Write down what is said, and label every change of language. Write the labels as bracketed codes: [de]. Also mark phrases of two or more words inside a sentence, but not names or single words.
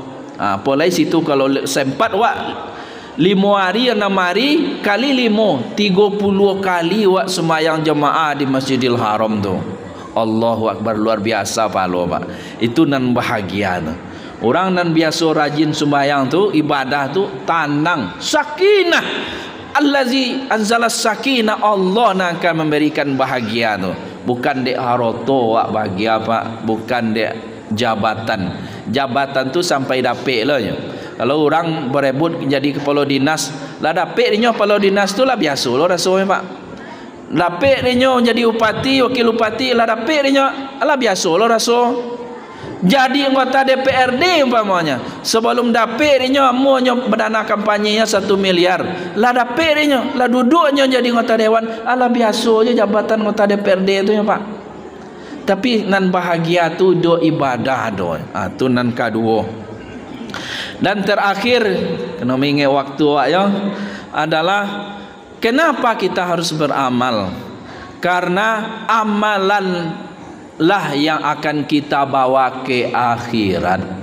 [min] Polai situ kalau sempat awak 5 hari 6 hari kali 5 30 kali awak sembahyang jemaah di Masjidil Haram tu. [ar] الله أكبر, [id] luar biasa pahala Pak. [min] Itu nan bahagia tu. Orang nan biasa rajin sembahyang tu, ibadah tu tenang, sakinah. [ar] الذي أنزل السكينة, [id] Allah yang akan memberikan bahagia tu. [min] Bukan dek haroto wak bahagia Pak, bukan dek jabatan. Jabatan tu sampai dapet lah ya. Kalau orang berebut jadi kepala dinas, lah dapet dia kepala dinas tu lah biasa lah rasanya Pak. Dapet dia jadi upati, wakil upati, lah dapet dia lah biasa lah rasa. Jadi anggota DPRD umpamanya, sebelum dapet dia muanya berdana kampanye 1 miliar, lah dapet dia, lah duduknya jadi anggota dewan, lah biasa aja jabatan anggota DPRD tu ya Pak. Tapi nan bahagia tu do ibadah do. Tu nan kedua. [id] Dan terakhir, kena mengingat waktu ya, adalah kenapa kita harus beramal? Karena amalan lah yang akan kita bawa ke akhirat.